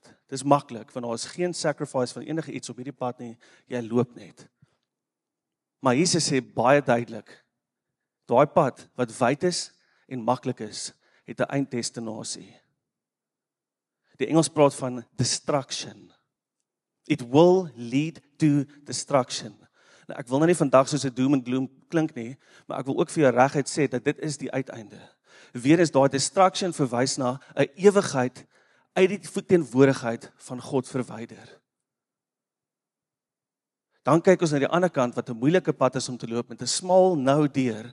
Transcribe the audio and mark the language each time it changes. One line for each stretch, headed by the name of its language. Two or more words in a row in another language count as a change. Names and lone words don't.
Afrikaans: Dit is maklik, want daar is geen sacrifice van enige iets op hierdie pad nie, jy loop net. Maar Jesus sê baie duidelik, daai pad wat wyd is en maklik is, het 'n einddestinasie. Die Engels praat van destruction.
English: It will lead to destruction.
Afrikaans: Nou, ek wil nou nie vandag soos 'n
English: doom and gloom
Afrikaans: klink nie, maar ek wil ook vir jou reguit sê dat dit is die uiteinde. Weer is daai destruction verwys na 'n ewigheid uit die teenwoordigheid van God verwyder. Dan kyk ons na die ander kant wat 'n moeilike pad is om te loop met 'n smal nou deur.